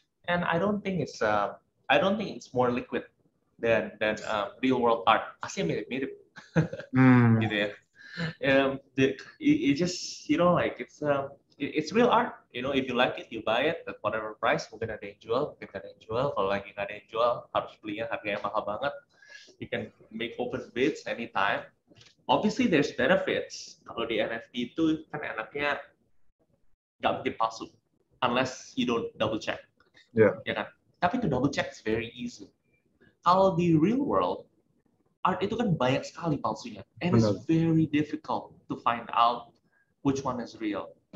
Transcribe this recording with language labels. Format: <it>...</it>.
<en>And I don't think it's more liquid than real world art.</en> <id>Aslinya mirip-mirip, gitu ya.</id> <en>It just like it's real art. If you like it, you buy it at whatever price.</en> <id>Mungkin ada yang jual, mungkin ada yang jual. Kalau lagi nggak ada yang jual, harus belinya harganya mahal banget.</id> <en>You can make open bids anytime. Obviously, there's benefits.</en> <id>Kalau di NFT itu kan enaknya nggak mungkin palsu,</id> <en>unless you don't double check. Yeah.</en> <id>Ya kan? Tapi</id> <en>to double check is very easy.</en> <id>Kalau di real world, art itu kan banyak sekali palsunya,</id> <en>and it's very difficult to find out which one is real.</en>